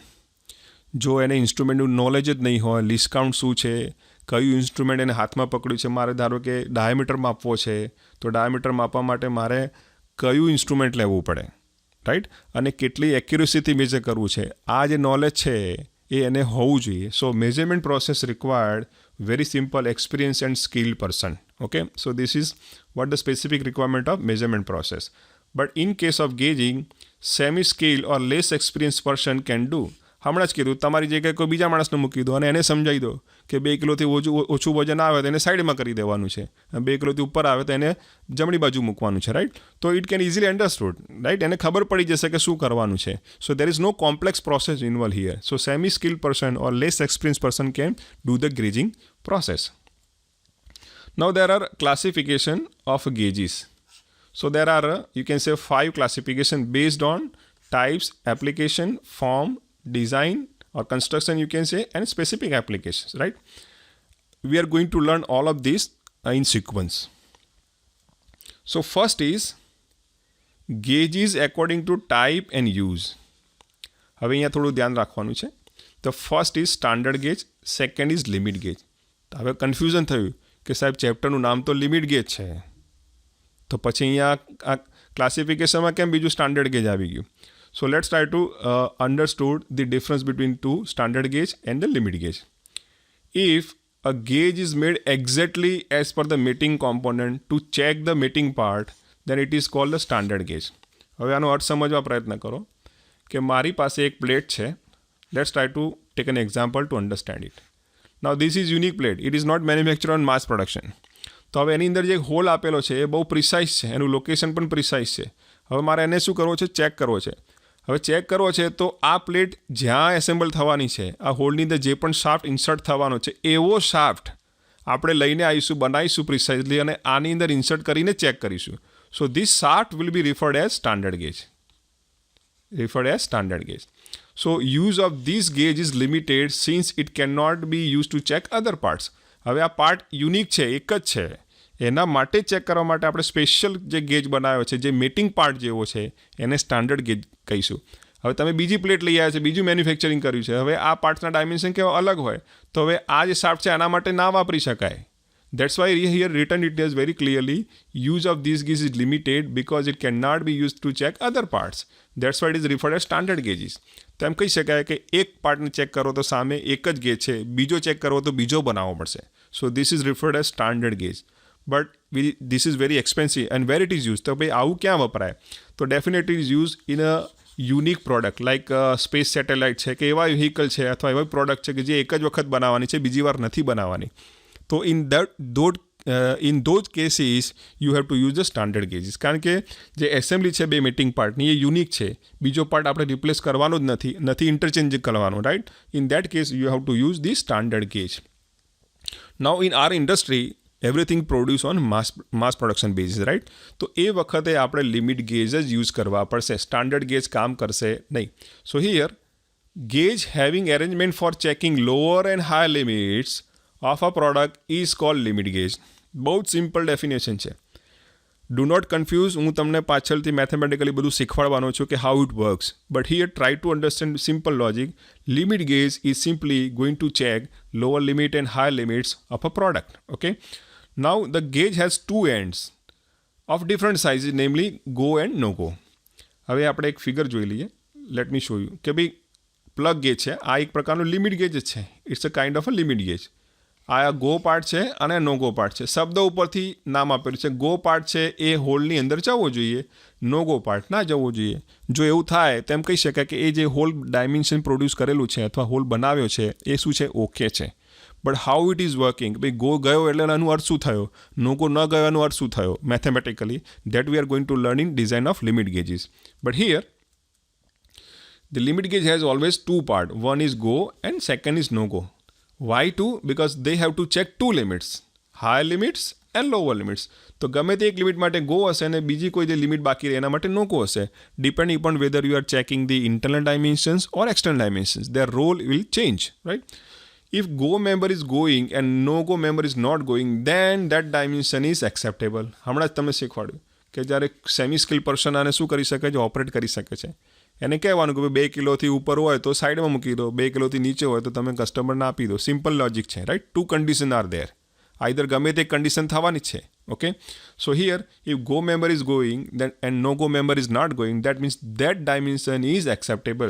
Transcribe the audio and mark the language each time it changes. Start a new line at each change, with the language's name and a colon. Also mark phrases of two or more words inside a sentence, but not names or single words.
Gujarati: જો એને ઇન્સ્ટ્રુમેન્ટનું નોલેજ જ નહીં હોય,
English: least count
Gujarati: શું છે, કયું ઇન્સ્ટ્રુમેન્ટ એને હાથમાં પકડ્યું છે, મારે ધારો કે ડાયામીટર માપવો છે, તો ડાયામીટર માપવા માટે મારે કયું ઇન્સ્ટ્રુમેન્ટ લેવું પડે, રાઈટ, અને કેટલી એક્યુરેસીથી મેજર કરવું છે, આ જે નોલેજ છે એ એને હોવું જોઈએ.
English: so measurement process required very simple experience and skilled person. Okay, so this is what the specific requirement of measurement process. But in case of gauging, semi-skilled or less experienced person can do.
Gujarati: હમણાં જ કીધું, તમારી જગ્યાએ કોઈ બીજા માણસને મૂકી દો અને એને સમજાવી દો કે 2 કિલોથી ઓછું વજન આવે તો એને સાઈડમાં કરી દેવાનું છે, 2 કિલોથી ઉપર આવે તો એને જમણી બાજુ મૂકવાનું છે, રાઈટ. તો
English: it can easily understood, right.
Gujarati: એને ખબર પડી જશે કે શું કરવાનું છે.
English: so there is no complex process involve here. so semi skilled person or less experience person can do the gauging process. Now there are classification of gauges. So there are you can say 5 classification based on types, application, form, design or construction you can say, and specific applications, right? We are going to learn all of these in sequence. So first is gauges according to type and use.
Gujarati: હવે અહીંયા થોડું ધ્યાન રાખવાનું છે.
English: The first is standard gauge, second is limit gauge.
Gujarati: હવે કન્ફ્યુઝન થયું કે સાહેબ ચેપ્ટરનું નામ તો
English: limit gauge
Gujarati: છે, તો પછી અહીંયા આ ક્લાસિફિકેશનમાં કેમ બીજું
English: standard gauge
Gujarati: આવી ગયું?
English: so let's try to understood the difference between to standard gauge and the limit gauge. ઇફ a gauge is made exactly as per the mating component to check the mating part, then it is called the standard gauge.
Gujarati: હવે આનો અર્થ સમજવા પ્રયત્ન કરો કે મારી પાસે એક પ્લેટ છે.
English: let's try to take an example to understand it. Now this is unique plate. It is not manufactured on mass production.
Gujarati: તો હવે એની અંદર જે હોલ આપેલો છે એ બહુ પ્રિસાઇઝ છે, એનું લોકેશન પણ પ્રિસાઇઝ છે. હવે મારે એને શું કરવો છે? ચેક કરવો છે. હવે ચેક કરવો છે તો આ પ્લેટ જ્યાં એસેમ્બલ થવાની છે, આ હોલની અંદર જે પણ શાફ્ટ ઇન્સર્ટ થવાનો છે એવો શાફ્ટ આપણે લઈને આવીશું, બનાવીશું પ્રિસાઇઝલી અને આની અંદર ઇન્સર્ટ કરીને ચેક કરીશું.
English: so this shaft will be referred as standard gauge. So use of this gauge is limited since it cannot be used to check other parts.
Gujarati: હવે આ પાર્ટ યુનિક છે, એક જ છે, એના માટે ચેક કરવા માટે આપણે સ્પેશિયલ જે ગેજ બનાવ્યો છે, જે
English: mating part
Gujarati: જેવો છે, એને
English: standard gauge
Gujarati: કહીશું. હવે તમે બીજી પ્લેટ લઈ આવ્યા છે, બીજું મેન્યુફેક્ચરિંગ કર્યું છે, હવે આ પાર્ટ્સના ડાયમેન્શન કેવા અલગ હોય, તો હવે આ જે શાફ્ટ છે આના માટે ના વાપરી શકાય.
English: That's why here written it is very clearly, use of these gauges is limited because it cannot be used to check other parts. That's why it is referred as standard gauges.
Gujarati: તો એમ કહી શકાય કે એક પાર્ટને ચેક કરો તો સામે એક જ ગેજ છે, બીજો ચેક કરો તો બીજો બનાવવો પડશે.
English: so this is referred as standard gauge. but this is very expensive and where it is use.
Gujarati: તો ભાઈ આવું ક્યાં વપરાય? તો
English: definitely is use in a unique product like space satellite
Gujarati: છે કે એવા વ્હીકલ છે અથવા એવા પ્રોડક્ટ છે કે જે એક જ વખત બનાવવાની છે, બીજી વાર નથી બનાવવાની.
English: તો in those cases you have to use the standard gauges.
Gujarati: કારણ કે જે એસેમ્બલી છે બે
English: mating partની
Gujarati: એ યુનિક છે, બીજો પાર્ટ આપણે રિપ્લેસ કરવાનો જ નથી ઇન્ટરચેન્જ કરવાનો, રાઈટ.
English: in that case you have to use the standard gauge. now in our industry everything produce on mass production basis, right.
Gujarati: તો એ વખતે આપણે
English: limit gauge
Gujarati: જ યુઝ કરવા પડશે,
English: standard gauge
Gujarati: કામ કરશે નહીં.
English: so here gauge having arrangement for checking lower and higher limits of a product is called limit gauge.
Gujarati: બહુ જ
English: simple definition
Gujarati: છે.
English: do not confuse.
Gujarati: હું તમને પાછળથી મેથેમેટિકલી બધું શીખવાડવાનો છું કે
English: how it works. but here try to understand simple logic. limit gauge is simply going to check lower limit and higher limits of a product. okay. now the gauge has 2 ends of different sizes, namely go and no go.
Gujarati: હવે આપણે એક ફિગર જોઈ લઈએ.
English: let me show you
Gujarati: કે ભાઈ
English: plug gauge
Gujarati: છે, આ એક પ્રકારનું
English: limit gauge
Gujarati: જ છે.
English: it's a kind of a limit gauge. આ go part
Gujarati: છે અને
English: no go part છે.
Gujarati: શબ્દ ઉપરથી નામ આપેલું છે. ગો પાર્ટ છે એ હોલની અંદર જવો જોઈએ, નો ગો પાર્ટ ના જવો જોઈએ. જો એવું થાય તેમ કહી શકાય કે એ જે હોલ ડાયમેન્શન પ્રોડ્યુસ કરેલું છે અથવા હોલ બનાવ્યો છે એ શું છે? ઓકે છે.
English: but how it is working,
Gujarati: ભાઈ ગો ગયો એટલે એનો અર્થ શું થયો, નો ગો ન ગયો એનો અર્થ શું થયો
English: mathematically, that we are going to learn in design of limit gauges. but here the limit gauge has always 2 parts. One is go and second is no go. Why 2? Because they have to check 2 limits, higher limits and lower limits.
Gujarati: તો ગમે તે એક લિમિટ માટે ગો હશે અને બીજી કોઈ જે લિમિટ બાકી રહે એના માટે નો ગો હશે.
English: depending upon whether you are checking the internal dimensions or external dimensions, their role will change, right? If go member is going and no go member is not going, then that dimension is acceptable.
Gujarati: હમણાં જ તમને શીખવાડ્યું કે જ્યારે
English: semi skill person
Gujarati: આને શું કરી શકે છે? ઓપરેટ કરી શકે છે. એને કહેવાનું કે 2 કિલોથી ઉપર હોય તો સાઈડમાં મૂકી દો, 2 કિલોથી નીચે હોય તો તમે કસ્ટમરને આપી દો.
English: simple logic છે, right. 2 condition are there. either
Gujarati: ગમે તે કન્ડિશન થવાની છે.
English: ઓકે. so here if go member is going and no go member is not going, that means that dimension is acceptable.